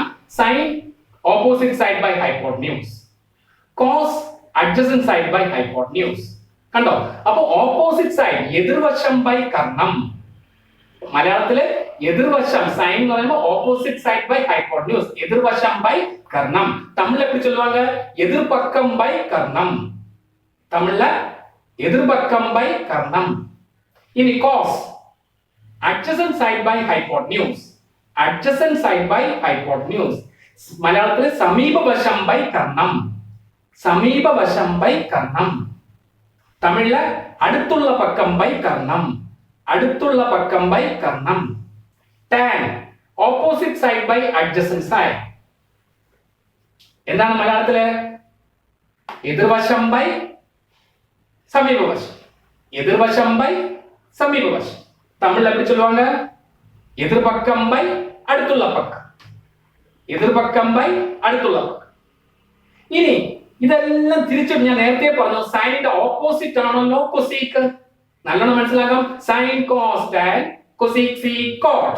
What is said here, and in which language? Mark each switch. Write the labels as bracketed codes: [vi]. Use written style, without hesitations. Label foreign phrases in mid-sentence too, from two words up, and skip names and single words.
[en] sine opposite side by hypotenuse, cos adjacent side by hypotenuse. [ml] കണ്ടോ? അപ്പൊ [en] opposite side [ml] എതിർവശം ബൈ കർണം. മലയാളത്തില് എതിർവശം, സൈൻ എന്ന് പറയുമ്പോൾ [en] opposite side by hypotenuse, [ml] എതിർവശം ബൈ കർണം. [ta] തമിഴിൽ எப்படி சொல்லுவாங்க? எதிர்பக்கம் பை கர்ணம். തമിഴിൽ எதிர்பக்கம் பை கர்ணம். [en] ഇനി കോസ് adjacent side by hypotenuse, adjacent side by hypotenuse. [ml] മലയാളത്തിൽ സമീപവശം ബൈ കർണം, സമീപവശം ബൈ കർണം. തമിഴില് [ta] அடுத்துள்ள பக்கம் [ml] ബൈ കർണം. [ta] அடுத்துள்ள பக்கம் பை கர்ணம். [en] tan opposite side by adjacent side. [ml] എന്താണ് മലയാളത്തില്? എതിർവശം ബൈ സമീപവശം. എതിർവശം ബൈ സമീപവശം. തമിഴിൽ [ta] எப்படி சொல்லுவாங்க? எதிர்பக்கம் பை அடுத்துள்ள பக்கம். எதிர்பக்கம் பை அடுத்துள்ள பக்கம். [ml] ഇനി ഇതെല്ലാം തിരിച്ചിട്ട് ഞാൻ നേരത്തെ പറഞ്ഞു സൈനിന്റെ ഓപ്പോസിറ്റ് ആണല്ലോ കൊസീക്ക്. നല്ലോണം മനസ്സിലാക്കാം. [en] sine cos tan cosec sec cot.